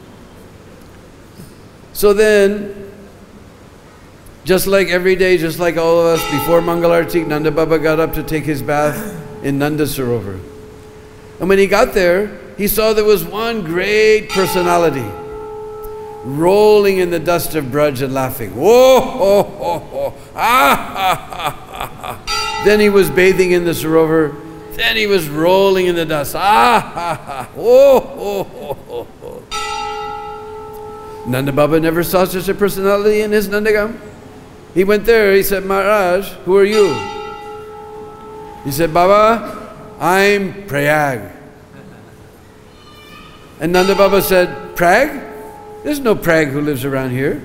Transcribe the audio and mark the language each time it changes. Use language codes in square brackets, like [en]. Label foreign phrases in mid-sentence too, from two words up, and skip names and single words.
[en] So then, just like every day, just like all of us, before Mangalarti, Nanda Baba got up to take his bath in Nanda Sarovar. And when he got there, he saw there was one great personality rolling in the dust of Braj and laughing. Whoa, ho, ho, ho, ah, ha, ha, ha. Then he was bathing in the Sarovar. Then he was rolling in the dust. Ah, ha, ha, whoa, ho, ho, ho, ho. Nanda Baba never saw such a personality in his Nandagam. He went there, he said, Maharaj, who are you? He said, Baba, I'm Prayag. And Nanda Baba said, Prag? There's no Prag who lives around here.